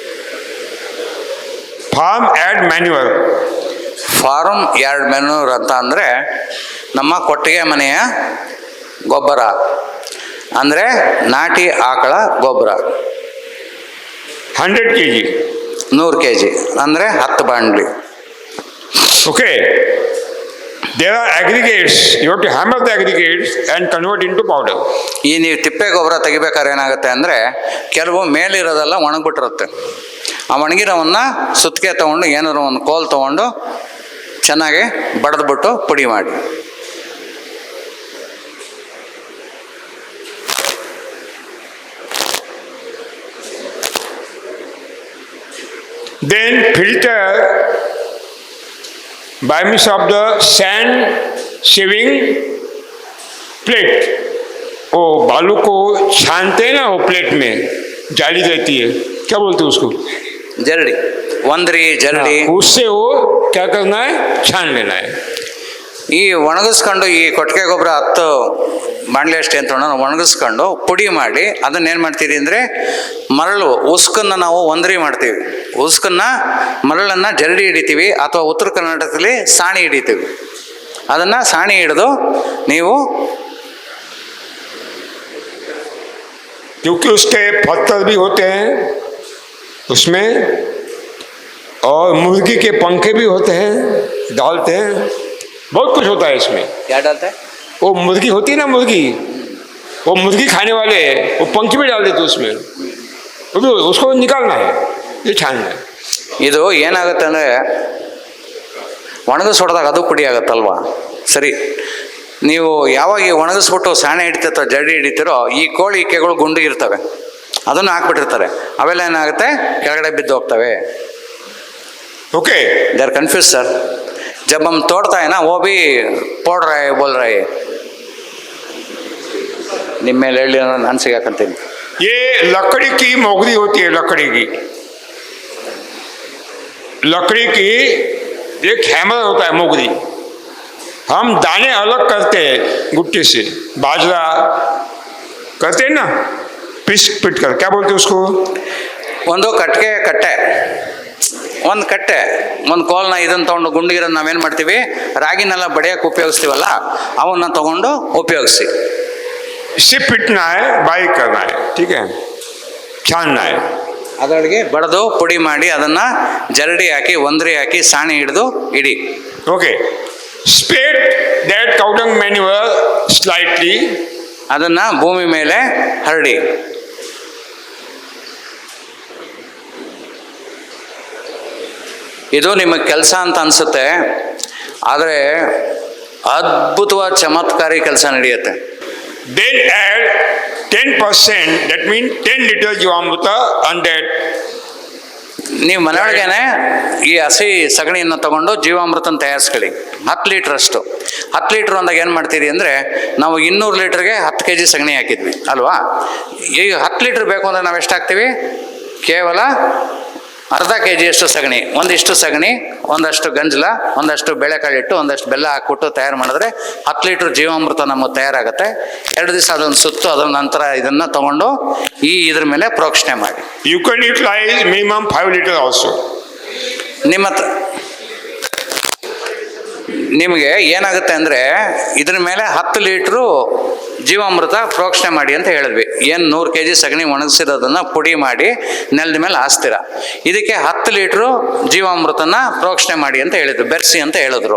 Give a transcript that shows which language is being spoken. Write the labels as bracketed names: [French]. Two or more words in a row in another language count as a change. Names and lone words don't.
[English] farm yard manure. farm yard manure [Kannada] ಅಂತ ಅಂದರೆ ನಮ್ಮ ಕೊಟ್ಟಿಗೆ ಮನೆಯ ಗೊಬ್ಬರ, ಅಂದರೆ ನಾಟಿ ಆಕಳ ಗೊಬ್ಬರ. [English] 100 kg. [Kannada] 100 kg ಅಂದರೆ 10 ಬಾಂಡ್ಲಿ. [English] Okay. There are aggregates. You have to hammer the aggregates and convert into powder. [Kannada] ಈ ನೀವು ತಿಪ್ಪೆ ಗೊಬ್ಬರ ತೆಗಿಬೇಕಾದ್ರೆ ಏನಾಗುತ್ತೆ ಅಂದರೆ ಕೆಲವು ಮೇಲಿರೋದೆಲ್ಲ ಒಣಗಿಬಿಟ್ಟಿರುತ್ತೆ. ಆ ಒಣಗಿರೋವನ್ನ ಸುತ್ತಿಗೆ ತೊಗೊಂಡು ಏನಾದ್ರು ಒಂದು ಕೋಲ್ ತೊಗೊಂಡು ಚೆನ್ನಾಗಿ ಬಡಿದ್ಬಿಟ್ಟು ಪುಡಿ ಮಾಡಿ. [English] Then filter by means of the sand shaving plate. [Hindi] वो बालू को छानते हैं ना, वो प्लेट में जाली रहती है, क्या बोलते हैं उसको, [Kannada] ಜರಡಿ, ಒಂದ್ರಿ ಜರಡಿ. [Hindi] उससे वो क्या करना है, छान लेना है. [Kannada] ಈ ಒಣಗಿಸ್ಕೊಂಡು ಈ ಕೊಟ್ಟಿಗೆ ಗೊಬ್ಬರ 10 ಬಾಣಲೆ ಅಷ್ಟೇ ಅಂತ ಒಣಗಿಸ್ಕೊಂಡು ಪುಡಿ ಮಾಡಿ ಅದನ್ನೇನು ಮಾಡ್ತೀವಿ ಅಂದರೆ ಮರಳು ಉಸ್ಕನ್ನು ನಾವು ಒಂದ್ರಿ ಮಾಡ್ತೀವಿ. ಉಸ್ಕನ್ನು ಮರಳನ್ನು ಜರಡಿ ಹಿಡಿತೀವಿ ಅಥವಾ ಉತ್ತರ ಕರ್ನಾಟಕದಲ್ಲಿ ಸಾಣಿ ಹಿಡಿತೀವಿ. ಅದನ್ನು ಸಾಣಿ ಹಿಡಿದು ನೀವು, [Hindi] क्योंकि उसके पत्थर भी होते हैं उसमें और मुर्गी के पंखे भी होते हैं, डालते हैं, बहुत कुछ होता है इसमें. क्या डालते हैं? वो मुर्गी होती है ना, मुर्गी, वो मुर्गी खाने वाले वो पंख भी डाल देते उसमें, वो भी उसको निकालना है, ये छानना है. [Kannada] ಇದು ಏನಾಗುತ್ತೆ ಅಂದರೆ ಒಣಗಿಸ್ ಹೊಡೆದಾಗ ಅದು ಪುಡಿ ಆಗುತ್ತಲ್ವಾ. ಸರಿ, ನೀವು ಯಾವಾಗ ಈ ಒಣಗಿಸ್ಬಿಟ್ಟು ಸಾಣೆ ಹಿಡಿತಿರ್ತಾರೋ ಜರಡಿ ಹಿಡಿತಿರೋ ಈ ಕೋಳಿ ಇಕ್ಕೆಗಳು ಗುಂಡಿಗಿರ್ತವೆ, ಅದನ್ನು ಹಾಕ್ಬಿಟ್ಟಿರ್ತಾರೆ, ಅವೆಲ್ಲ ಏನಾಗುತ್ತೆ ಕೆಳಗಡೆ ಬಿದ್ದು ಹೋಗ್ತವೆ. [English] ओके. they are confuse sir. [Hindi] जब हम तोड़ता है ना वो भी पोड़ रहा है, बोल रहा है. [Kannada] ನಿಮ್ಮ ಮೇಲೆ ಹೇಳಿ ನಾನು ಸಿಗಾಕಂತೀನಿ. [Hindi] ये लकड़ी की मोगरी होती है, लकड़ी की एक हैमर होता है मोगरी. हम दाने अलग करते हैं गुट्टे से, बाजरा करते हैं ना, पिट कर, क्या बोलते हैं उसको, [Kannada] ಒಂದು ಕಟ್ಟೆ ಒಂದು ಕೋಲ್ನ ಇದನ್ನು ತೊಗೊಂಡು ಗುಂಡಿಗಿರೋದು ನಾವೇನು ಮಾಡ್ತೀವಿ, ರಾಗಿನೆಲ್ಲ ಬಡಿಯೋಕೆ ಉಪಯೋಗಿಸ್ತೀವಲ್ಲ ಅವನ್ನ ತೊಗೊಂಡು ಉಪಯೋಗಿಸಿ. [Hindi] इससे पिटना है, बारीक करना है, ठीक है, छानना है. [Kannada] ಅದರೊಳಗೆ ಬಡಿದು ಪುಡಿ ಮಾಡಿ ಅದನ್ನು ಜರಡಿ ಹಾಕಿ ಒಂದ್ರಿ ಹಾಕಿ ಸಾಣಿ ಹಿಡಿದು ಇಡಿ. [English] Okay. Spread that cow dung manure slightly. [Kannada] ಅದನ್ನು ಭೂಮಿ ಮೇಲೆ ಹರಡಿ. ಇದು ನಿಮಗೆ ಕೆಲಸ ಅಂತ ಅನಿಸುತ್ತೆ, ಆದರೆ ಅದ್ಭುತವಾದ ಚಮತ್ಕಾರಿ ಕೆಲಸ ನಡೆಯುತ್ತೆ. [English] Then add 10%, that means 10 liters ಜೀವಾಮೃತ on that. [Kannada] ನೀವು ಮನೆಯೊಳಗೇನೆ ಈ ಹಸಿ ಸಗಣಿಯನ್ನು ತಗೊಂಡು ಜೀವಾಮೃತನ ತಯಾರಿಸ್ಕೊಳ್ಳಿ. 10 ಲೀಟ್ರ್ ಅಷ್ಟು. 10 ಲೀಟ್ರ್ ಅಂದಾಗ ಏನು ಮಾಡ್ತೀರಿ ಅಂದರೆ ನಾವು 200 ಲೀಟ್ರಿಗೆ 10 kg ಸಗಣಿ ಹಾಕಿದ್ವಿ ಅಲ್ವಾ. ಈಗ 10 ಲೀಟ್ರ್ ಬೇಕು ಅಂದರೆ ನಾವು ಎಷ್ಟು ಹಾಕ್ತೀವಿ, ಕೇವಲ ಅರ್ಧ kg ಅಷ್ಟು ಸಗಣಿ, ಒಂದಿಷ್ಟು ಸಗಣಿ, ಒಂದಷ್ಟು ಗಂಜಲ, ಒಂದಷ್ಟು ಬೇಳೆಕಾಳಿಟ್ಟು, ಒಂದಷ್ಟು ಬೆಲ್ಲ ಹಾಕ್ಬಿಟ್ಟು ತಯಾರು ಮಾಡಿದ್ರೆ 10 ಲೀಟ್ರ್ ಜೀವಾಮೃತ ನಮಗೆ ತಯಾರಾಗುತ್ತೆ. 2 ದಿವಸ ಅದನ್ನು ಸುತ್ತು ಅದರ ನಂತರ ಇದನ್ನು ತಗೊಂಡು ಇದ್ರ ಮೇಲೆ ಪ್ರೋಕ್ಷಣೆ ಮಾಡಿ. [English] You can utilize minimum 5 liters also. [Kannada] ನಿಮಗೆ ಏನಾಗುತ್ತೆ ಅಂದರೆ ಇದ್ರ ಮೇಲೆ 10 ಲೀಟ್ರು ಜೀವಾಮೃತ ಪ್ರೋಕ್ಷಣೆ ಮಾಡಿ ಅಂತ ಹೇಳಿದ್ವಿ. ಏನು 100 kg ಸಗಣಿ ಒಣಗಿಸಿರೋದನ್ನು ಪುಡಿ ಮಾಡಿ ನೆಲದ ಮೇಲೆ ಹಾಸ್ತೀರ. ಇದಕ್ಕೆ 10 ಲೀಟ್ರು ಜೀವಾಮೃತನ ಪ್ರೋಕ್ಷಣೆ ಮಾಡಿ ಅಂತ ಹೇಳಿದ್ರು, ಬೆರೆಸಿ ಅಂತ ಹೇಳಿದ್ರು.